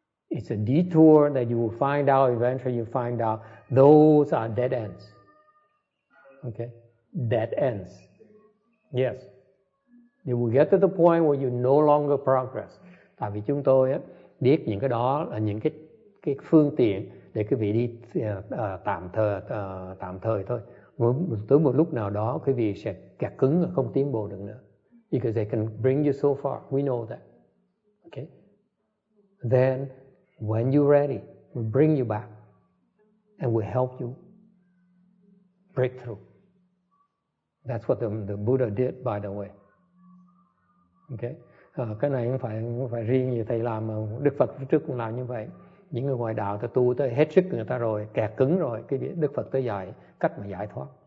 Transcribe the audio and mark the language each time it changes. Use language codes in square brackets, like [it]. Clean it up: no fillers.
[en] It's a detour that you will find out, eventually you find out those are dead ends. Okay? Dead ends. Yes. You will get to the point where you no longer progress. [vi] Tại vì chúng tôi biết những cái đó là những cái phương tiện để quý vị đi tạm thời thôi. Tới một lúc nào đó quý vị sẽ kẹt cứng và không tiến bộ được nữa. [en] Because they can bring you so far. We know that. Okay? Then, when you're ready, we bring you back and we help you break through. That's what the Buddha did, by the way. Okay? [vi] Cái này không phải riêng gì thầy làm, mà Đức Phật trước cũng làm như vậy. Những người ngoài đạo ta tu tới hết sức người ta rồi, kẹt cứng rồi, cái Đức Phật tới dạy cách mà giải thoát.